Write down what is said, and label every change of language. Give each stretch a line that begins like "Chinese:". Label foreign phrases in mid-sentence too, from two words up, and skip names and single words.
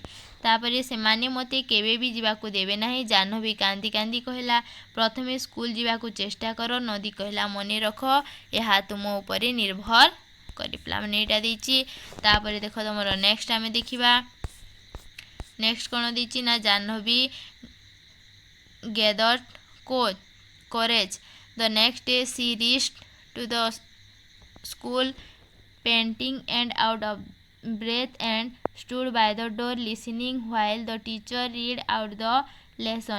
Odia: ତାପରେ ସେମାନେ ମୋତେ କେବେ ବି ଯିବାକୁ ଦେବେ ନାହିଁ। ଜାହ୍ନବୀ କାନ୍ଦି କାନ୍ଦି କହିଲା। ପ୍ରଥମେ ସ୍କୁଲ ଯିବାକୁ ଚେଷ୍ଟା କର, ନଦୀ କହିଲା। ମନେ ରଖ, ଏହା ତୁମ ଉପରେ ନିର୍ଭର କରେ। ପିଲାମାନେ ଏଇଟା ଦେଇଛି। ତାପରେ ଦେଖ ତମର ନେକ୍ସଟ ଆମେ ଦେଖିବା। ନେକ୍ସଟ କ'ଣ ଦେଇଛି ନା ଜାହ୍ନବୀ
English: gathered courage. The next day she reached to the school, panting and out of breath, and stood by the door listening while the teacher read out the lesson.